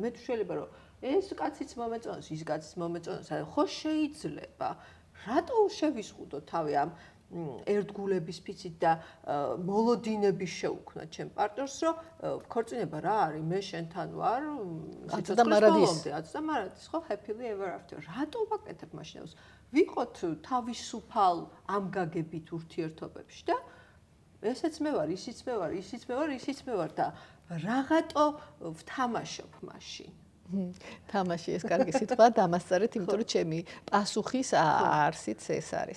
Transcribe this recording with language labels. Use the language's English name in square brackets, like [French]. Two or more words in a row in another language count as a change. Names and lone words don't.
[Georgian] მე თუ შეიძლება რომ ეს კაციც მომეწონოს, ის კაციც მომეწონოს, ხო შეიძლება. რატო შევიზღუდო თავი ამ ერთგულების ფიცით და მოლოდინების შეუქმნათ ჩემ პარტნიორს, რომ ქორწინება რა არის, მე შენთან ვარ, და მარადის, ხო, [English] happily ever after. [Georgian] რატო ვაკეთებ მაშინ ეს? ვიყოთ თავისუფალ ამ გაგებით ურთიერთობებში და ესეც მე ვარ, ისიც მე ვარ, ისიც მე ვარ, ისიც მე ვარ და რაღაცო ვთამაშობ მაშინ. თამაში ეს კარგი სიტყვა დამასწარეთ, იმიტომ რომ ჩემი პასუხის არსიც ეს არის.